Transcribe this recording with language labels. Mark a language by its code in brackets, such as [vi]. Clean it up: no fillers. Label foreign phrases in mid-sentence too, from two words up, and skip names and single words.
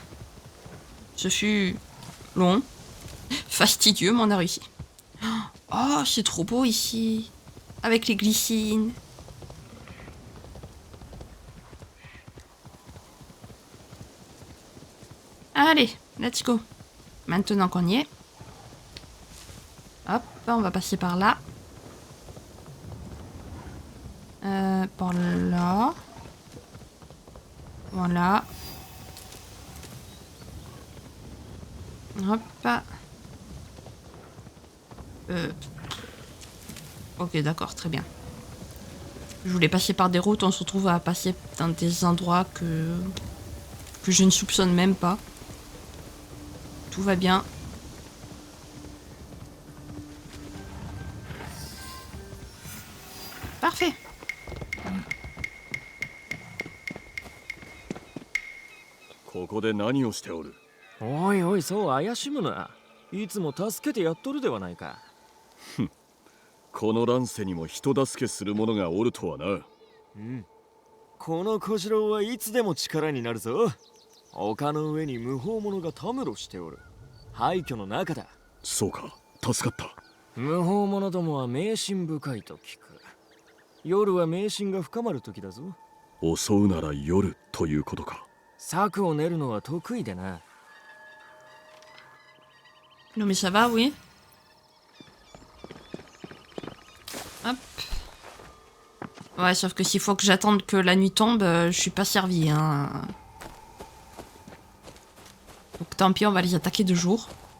[fr] Ce fut long, fastidieux, mais on a réussi. Oh, c'est trop beau ici. Avec les glycines. Allez, [en] let's go. [fr] Maintenant qu'on y est. Hop, on va passer par là. Par là. Voilà. Hop. Ok, d'accord, très bien. Je voulais passer par des routes, on se retrouve à passer dans des endroits que je ne soupçonne même pas. Tout va bien. Parfait. [ja] ここで何をしておる？おいおい、そう怪しむな。いつも助けてやっとるではないか。この乱世にも人助けする者がおるとはな。うん。この小次郎はいつでも力になるぞ。丘の上に無法者がたむろしておる。廃墟の中だ。そうか、助かった。無法者どもは迷信深いと聞く。夜は迷信が深まる時だぞ。襲うなら夜ということか。策を練るのは得意でな。 [fr] Non mais ça va, oui. Hop. Ouais, sauf que s'il faut que j'attende que la nuit tombe, je suis pas servi, hein. Donc tant pis, on va les attaquer de jour.